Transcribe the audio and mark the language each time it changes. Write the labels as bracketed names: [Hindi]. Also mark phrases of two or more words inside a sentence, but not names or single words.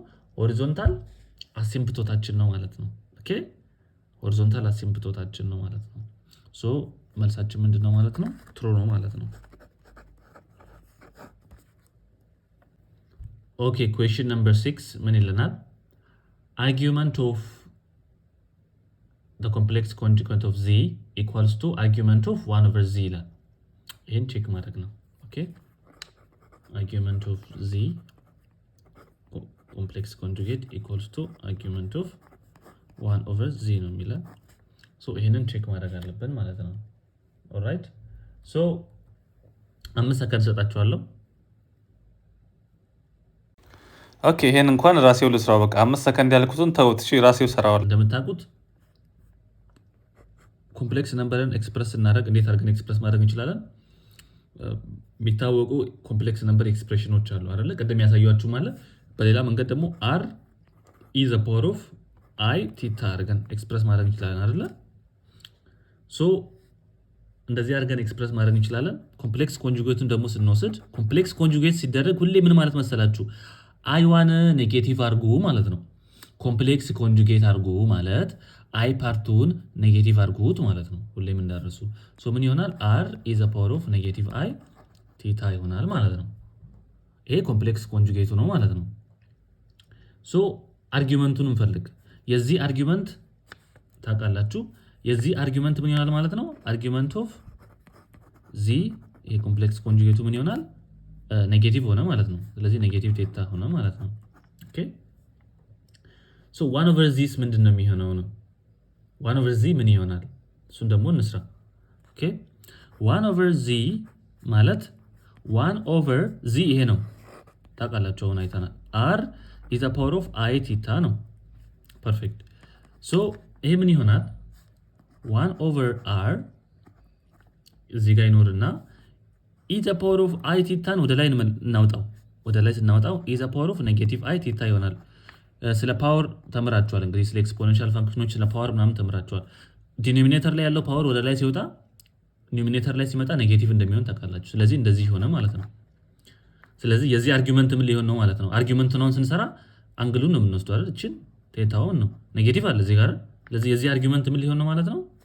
[Amharic] ሆሪዞንታል አሲምፕቶታችን ነው ማለት ነው። ኦኬ ሆሪዞንታል አሲምፕቶታችን ነው ማለት ነው። ሶ መልሳችን ምንድነው ማለት ነው? ትሩ ነው ማለት ነው። ኦኬ [English] question number 6 [Amharic] ምን ይለናል? [English] argument of the complex conjugate of z equals to argument of 1 over z [Amharic] ይላል። ይሄን ቼክ ማድረግ ነው። ኦኬ [English] argument of z complex conjugate equals to argument of 1 over z [Amharic] ነው የሚለው። ሶ ይሄንን ቼክ ማድረግ አለብን ማለት ነው። [English] alright so [Amharic] 5 ሰከንድ ሰጣችኋለሁ። ኦኬ ይሄን እንኳን ራሴው ልስራው። በቃ 5 ሰከንድ ያልኩትን ተውት። እሺ ራሴው ሰራዋል። እንደምታውቁት ኮምፕሌክስ ነምበርን ኤክስፕረስ ስናደርግ እንዴት አድርገን ኤክስፕረስ ማድረግ እንችላለን? የሚታወቁ [English] complex number [Amharic] ኤክስፕሬሽኖች አሉ አይደለ? ቅድም ያሳያችሁ ማለት በሌላ መንገድ ደግሞ [English] r e the power of i [Amharic] ቲታ አድርገን ኤክስፕረስ ማድረግ እንችላለን አይደለ? ሶ እንደዚህ አድርገን ኤክስፕረስ ማድረግ እንችላለን። ኮምፕሌክስ ኮንጁጌቱን ደግሞ ስንወስድ [English] complex conjugate [Amharic] ሲደረግ ሁሌ ምን ማለት መሰላችሁ? አይዋን ኔጌቲቭ አድርጉ ማለት ነው። ኮምፕሌክስ ኮንጁጌት አድርጉ ማለት አይ ፓርቱን ኔጌቲቭ አድርጉት ማለት ነው። ሁሌም እንዳረሱ ሶ ምን ይሆናል? [English] r e the power of [Amharic] ኔጌቲቭ i ቲታ ይሆናል ማለት ነው። ይሄ [English] complex conjugate [Amharic] ነው ማለት ነው። ሶ አርጊውመንቱን እንፈልግ። የዚህ አርጊውመንት ታውቃላችሁ። የዚህ አርጊውመንት ምን ይሆናል ማለት ነው? [English] argument of z [Amharic] ይሄ [English] complex conjugate [Amharic] ምን ይሆናል? ኔጌቲቭ ሆነ ማለት ነው። ስለዚህ ኔጌቲቭ ቴታ ሆነ ማለት ነው። [English] okay so 1 over z [Amharic] ምንድነው የሚሆነው ነው? [English] 1 over z [Amharic] ምን ይሆናል? እሱን ደግሞ እንስራ። ኦኬ [English] 1 over z [Amharic] ማለት [English] 1 over z [Amharic] ይሄ ነው ታውቃላችሁ። አሁን አይተናል። [English] r is the power of i [Amharic] ቲታ ነው። [English] perfect so [Amharic] ይሄ ምን ይሆናል? [English] 1 over r [Amharic] እዚህ ጋር ይኖርና [English] e the power of i [Amharic] ቲታን ወደ ላይ እናውጣው። ወደ ላይ ስናወጣው [English] e the power of [Amharic] ኔጌቲቭ i ቲታ ይሆናል። ስለ ፓወር ተምራችኋል እንግዲህ ስለ [English] exponential functions [Amharic] ስለ ፓወር ምናምን ተምራችኋል። ዲኖሚኔተር ላይ ያለው ፓወር ወደ ላይ ሲወጣ ኒውሚኔተር ላይ ሲመጣ ኔጌቲቭ እንደሚሆን ታውቃላችሁ። ስለዚህ እንደዚህ ሆነ ማለት ነው። ስለዚህ የዚህ አርጊውመንት ምን ሊሆን ነው ማለት ነው? አርጊውመንት ነው ስንሰራ አንግሉን ነው የምንወስደው አይደል? እቺን ቴታውን ነው ኔጌቲቭ አለ እዚህ ጋር። ስለዚህ የዚህ አርጊውመንት ምን ሊሆን ነው ማለት ነው?